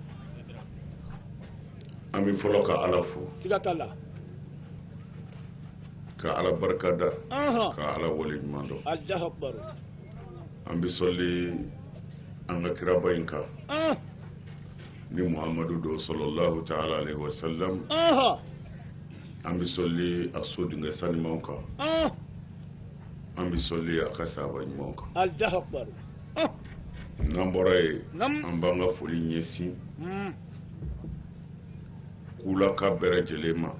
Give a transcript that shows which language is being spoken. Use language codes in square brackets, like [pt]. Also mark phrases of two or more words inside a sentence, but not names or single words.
[bm] an bɛ fɔlɔ ka ala fo Sigatala. ka ala barika da Aha. ka ala wale ɲuman dɔn [ar] الله أكبر. [bm] an bɛ sɔli an ka kiraba in kan Ah. ni muhammadu do [ar] صلى الله تعالى عليه وسلم Aha. [bm] an bɛ sɔli a so dingɛ sanimaw kan Ah. an bɛ sɔli a ka sahaba ɲumanw kan [ar] الله أكبر. Ah. [bm] n'an bɔra yen Nam. an b'an ka foli ɲɛsin Mm. kulaka bɛɛ lajɛlen ma